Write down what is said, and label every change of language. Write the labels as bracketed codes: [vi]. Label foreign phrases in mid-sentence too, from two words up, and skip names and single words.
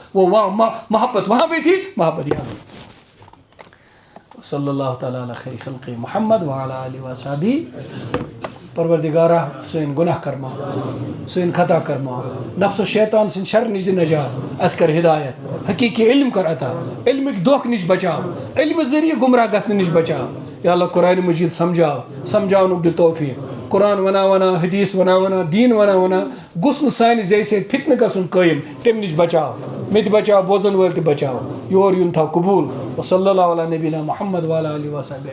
[ur] وہ وہاں محبت وہاں بھی تھی، محبت یہاں بھی. [ar] صلی اللہ تعالیٰ علی خیر خلق محمد وعلی آلہ وصحبہ. [ks] پروردگارہ سن گناہ کرما، سن خطا کرما، نفس و شیطان سن شر نش نجات، اس کر ہدایت، حقیقی علم کر عطا، علمک دھوکھ نش بچاو، علم ذریعہ گمراہ گژھنہ نش بچاو. یا اللہ قرآن مجید سمجھاو، سمجھاونک دِ توفیق. قرآن ونا ونا، حدیث ونا ونا، دین ونا ونا گوٚژھ نہٕ سانہِ زیٚیہِ سۭتۍ فتنہٕ گژھُن قٲیِم، تمہِ نش بچاو. مےٚ تہِ بچاو، بوزن وٲلۍ تہِ بچاو. یور یُن تھاو قبوٗل. [ar] وصلی اللہ علیہ نبینا محمد وعلی آلہ وصحبہ.